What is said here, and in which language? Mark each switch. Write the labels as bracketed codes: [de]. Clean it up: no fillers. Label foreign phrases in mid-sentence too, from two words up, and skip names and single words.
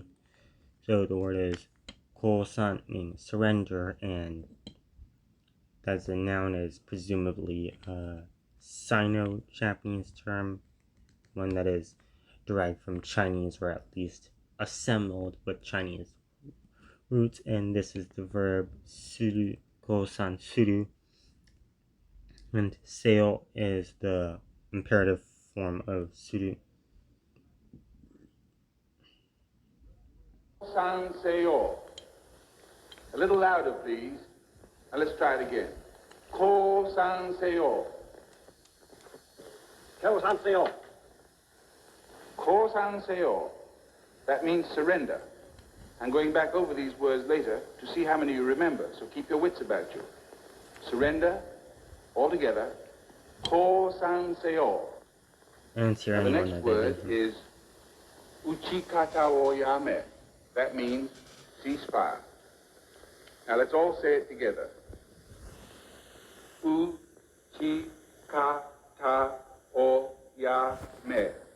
[en] So the word is Kosan, meaning surrender, and that's a noun, is presumably a Sino-Japanese term, one that is derived from Chinese, or at least assembled with Chinese roots, and this is the verb suru, [ja] 降参する, [en] and seo is the imperative form of suru. [ja] 降参せよ. [en] A little louder, please. Now let's try it again. [ja] 降参せよ. 降参せよ. 降参せよ. [en] That means surrender. I'm going back over these words later to see how many you remember, so keep your wits about you. Surrender, all together. [ja] 降参せよ. [en] And here Now, the anyone next that word doesn't. is [ja] 撃ち方をやめ. [en] That means ceasefire. Now let's all say it together. [ja] 撃ち方をやめ.